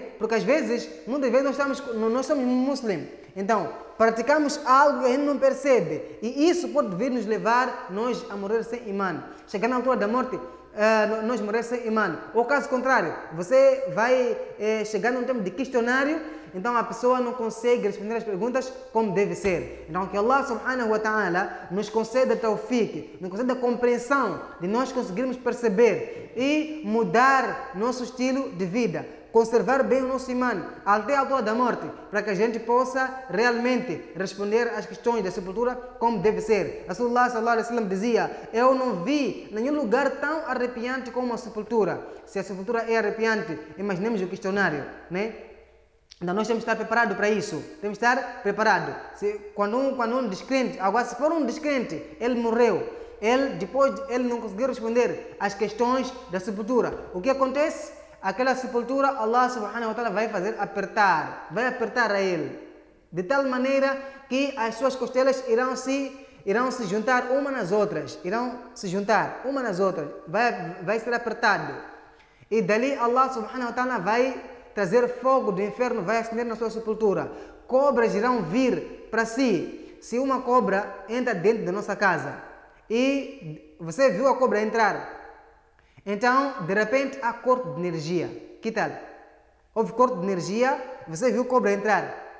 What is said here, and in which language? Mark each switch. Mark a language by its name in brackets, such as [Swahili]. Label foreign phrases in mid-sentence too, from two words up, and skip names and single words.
[Portuguese] Porque às vezes, muitas vezes nós somos muçulmanos, então praticamos algo que a gente não percebe e isso pode vir nos levar nós a morrer sem imã. Chegar na altura da morte, nós morrer sem imã. Ou caso contrário, você vai chegar num tempo de questionário, então a pessoa não consegue responder as perguntas como deve ser. Então que Allah [Arabic] سبحانه وتعالى [Portuguese] nos conceda tawfiq, nos conceda a compreensão de nós conseguirmos perceber e mudar nosso estilo de vida, conservar bem o nosso imã até a altura da morte, para que a gente possa realmente responder às questões da sepultura como deve ser. Rasulullah [Arabic] صلى الله عليه وسلم [Portuguese] dizia: eu não vi nenhum lugar tão arrepiante como a sepultura. Se a sepultura é arrepiante, imaginemos o questionário, né? Então nós temos que estar preparados para isso. Temos que estar preparados. Quando um descrente, agora se for um descrente, ele morreu, depois ele não conseguiu responder às questões da sepultura, o que acontece? Aquela sepultura, Allah [Arabic] سبحانه وتعالى [Portuguese] vai apertar a ele, de tal maneira que as suas costelas irão se juntar uma nas outras, vai ser apertado. E dali Allah [Arabic] سبحانه وتعالى [Portuguese] vai trazer fogo do inferno, vai acender na sua sepultura. Cobras irão vir para si. Se uma cobra entra dentro da nossa casa e você viu a cobra entrar, então de repente há corte de energia. Que tal? Houve corte de energia, você viu a cobra entrar.